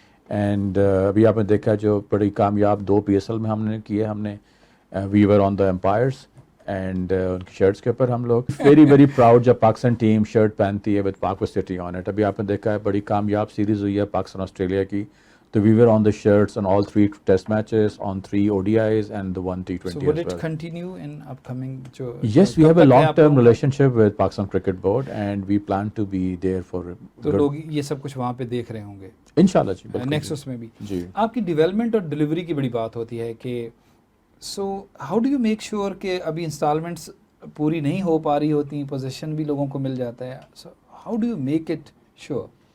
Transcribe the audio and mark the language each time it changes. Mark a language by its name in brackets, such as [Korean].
[Urdu] And ابھی آپ نے دیکھا جو بڑی کامیاب 2 PSL میں ہم نے کیے، ہم نے وی ور آن دا امپائرس، اینڈ ان کی شرٹس کے اوپر ہم لوگ ویری ویری پراؤڈ جب پاکستان ٹیم شرٹ پہنتی ہے وتھ پاک سٹی آن اٹ. ابھی آپ نے دیکھا ہے بڑی کامیاب سیریز ہوئی ہے پاکستان آسٹریلیا کی، تو وی ور آن دا shirts on all 3 test matches, on 3 ODIs and the 1 T20 [English] So would it continue in upcoming? Yes, we have a long-term relationship with Pakistan Cricket Board and we plan to be there for. [Urdu] تو لوگ یہ سب کچھ وہاں پہ دیکھ رہے ہوں گے انشاءاللہ جی. نیکسس میں بھی جی. آپ کی ڈیولپمنٹ اور ڈلیوری کی بڑی بات ہوتی ہے کہ so how do you make sure کہ ابھی انسٹالمنٹس پوری نہیں ہو پا رہی ہوتی، پوزیشن بھی لوگوں کو مل جاتا ہے، so how do you make it sure?